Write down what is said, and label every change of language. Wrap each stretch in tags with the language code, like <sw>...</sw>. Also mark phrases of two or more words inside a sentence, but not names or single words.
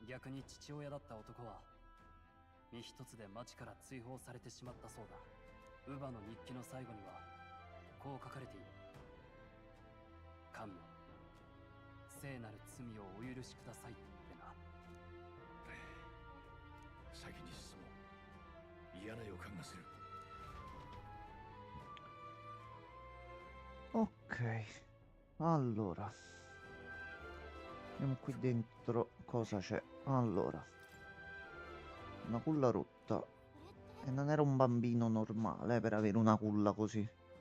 <ja>逆に父親だった男は身一つで町から追放されてしまったそうだ。乳母の日記の最後にはこう書かれている。神よ、聖なる罪をお許しくださいってな。先に進もう。嫌な予感がする。</ja> <it>Ok. Allora. Vediamo qui dentro cosa c'è. Allora. Una culla rotta. E non era un bambino normale per avere una culla così.</it>